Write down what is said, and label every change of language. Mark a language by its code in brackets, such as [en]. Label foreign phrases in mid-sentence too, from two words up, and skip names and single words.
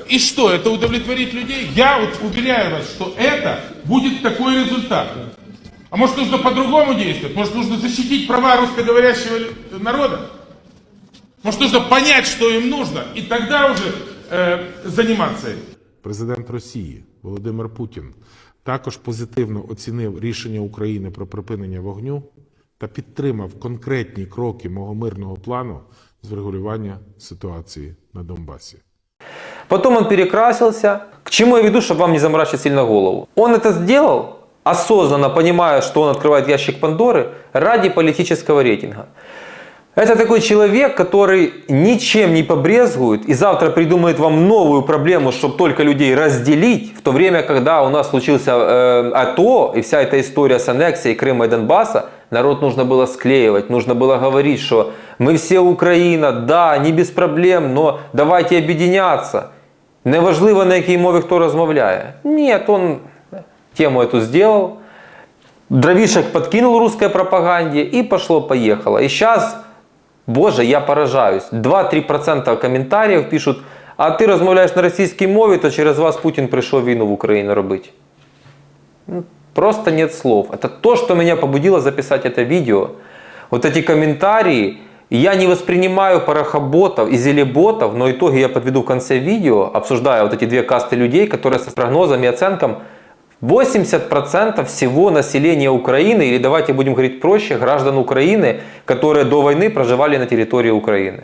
[ru] И что, это удовлетворит людей? Я вот уверяю вас, что это будет такой результат. А может нужно по-другому действовать? Может нужно защитить права русскоговорящего народа? Может нужно понять, что им нужно, и тогда уже заниматься этим. [uk] Президент Росії Володимир Путін також позитивно оцінив рішення України про припинення вогню та підтримав конкретні кроки мого мирного плану з врегулювання ситуації на Донбасі. [ru] Потом он перекрасился. К чему я веду, чтобы вам не заморачивать сильно голову? Он это сделал, осознанно понимая, что он открывает ящик Пандоры ради политического рейтинга. Это такой человек, который ничем не побрезгует и завтра придумает вам новую проблему, чтобы только людей разделить, в то время, когда у нас случился АТО и вся эта история с аннексией Крыма и Донбасса, народ нужно было склеивать, нужно было говорить, что мы все Украина, да, не без проблем, но давайте объединяться. [uk] Неважливо, на якій мові хто розмовляє. [ru] Нет, он тему эту сделал, дровишек подкинул русской пропаганде и пошло-поехало. И сейчас... Боже, я поражаюсь. 2-3% комментариев пишут, [uk] а ти розмовляєш на російській мові, то через вас Путін прийшов війну в Україну робити. [ru] Просто нет слов. Это то, что меня побудило записать это видео. Вот эти комментарии. Я не воспринимаю парохоботов и зелеботов, но итоги я подведу в конце видео, обсуждая вот эти две касты людей, которые с прогнозом и оценком 80% всего населения Украины, или давайте будем говорить проще, граждан Украины, которые до войны проживали на территории Украины.